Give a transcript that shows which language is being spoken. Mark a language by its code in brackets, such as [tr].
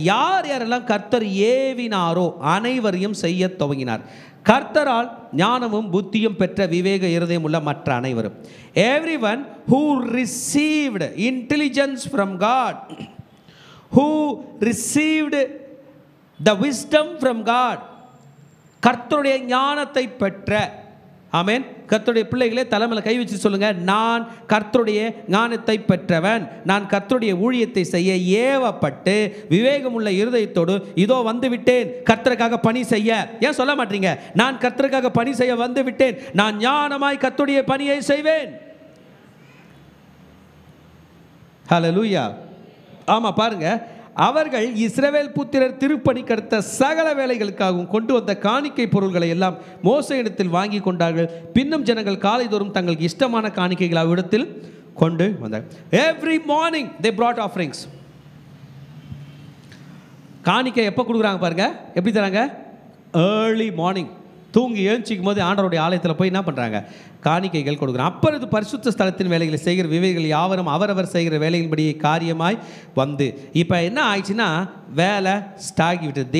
[ta] யாரெல்லாம் கர்த்தர் ஏவினாரோ அனைவரையும் செய்ய துவங்கினார். கர்த்தரால் ஞானமும் புத்தியும் பெற்ற விவேக இருதயம் உள்ள மற்ற அனைவரும். [en] everyone who received intelligence from God, who received the wisdom from God, [ta] கர்த்தருடைய ஞானத்தை பெற்ற, ஆமென். கர்த்தருடைய பிள்ளைகளே தலைமையில் கை வச்சு சொல்லுங்க, நான் கர்த்தருடைய ஞானத்தை பெற்றவன், நான் கர்த்தருடைய ஊழியத்தை செய்ய ஏவப்பட்டு விவேகமுள்ள இருதயத்தோடு இதோ வந்து விட்டேன் கர்த்தருக்காக பணி செய்ய. ஏன் சொல்ல மாட்டீங்க? நான் கர்த்தருக்காக பணி செய்ய வந்து விட்டேன், நான் ஞானமாய் கர்த்தருடைய பணியை செய்வேன். ஹல்லேலூயா. ஆமா, பாருங்க, அவர்கள் இஸ்ரவேல் புத்திரர் திருப்பணிக்கடுத்த சகல வேலைகளுக்காகவும் கொண்டு வந்த காணிக்கை பொருள்களை எல்லாம் மோசேயிடத்தில் வாங்கி கொண்டார்கள். பின்னும் ஜனங்கள் காலைதோறும் தங்களுக்கு இஷ்டமான காணிக்கைகளை அவ்விடத்தில் கொண்டு வந்தார்கள். [en] Every morning they brought offerings. [ta] காணிக்கை எப்போ கொடுக்குறாங்க பாருங்க, எப்படி தராங்க? [en] early morning, [ta] தூங்கி எழுச்சிக்கும் போது ஆண்டவருடைய ஆலயத்தில் போய் என்ன பண்ணுறாங்க? காணிக்கைகள் கொடுக்குறாங்க. அப்பொழுது பரிசுத்த ஸ்தலத்தின் வேலைகளை செய்கிற விவேகிகள் யாவரும் அவரவர் செய்கிற வேலையின்படியே காரியமாய் வந்து, இப்போ என்ன ஆயிடுச்சுன்னா வேலை ஸ்டாகி விட்டது.